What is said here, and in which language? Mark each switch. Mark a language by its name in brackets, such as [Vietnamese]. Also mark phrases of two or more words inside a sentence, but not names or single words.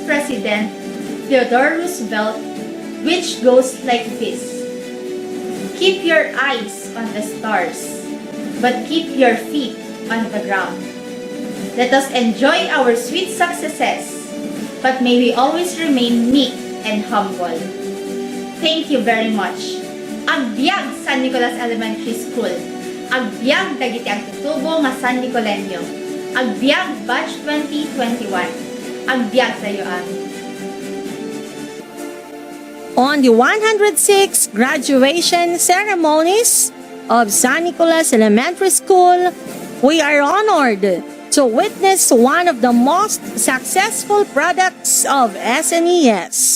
[English] President Theodore Roosevelt, which goes like this: "Keep your eyes on the stars, but keep your feet on the ground." Let us enjoy our sweet successes, but may we always remain meek and humble. Thank you very much. [Iloko] Agbyag San Nicolas Elementary School. Agbyag dagiti ang tutubo nga San Nicoleño. Agbyag Batch 2021. Agbyag sa iyo amin. [English] On the 106 graduation ceremonies of San Nicolas Elementary School, we are honored to witness one of the most successful products of SNES.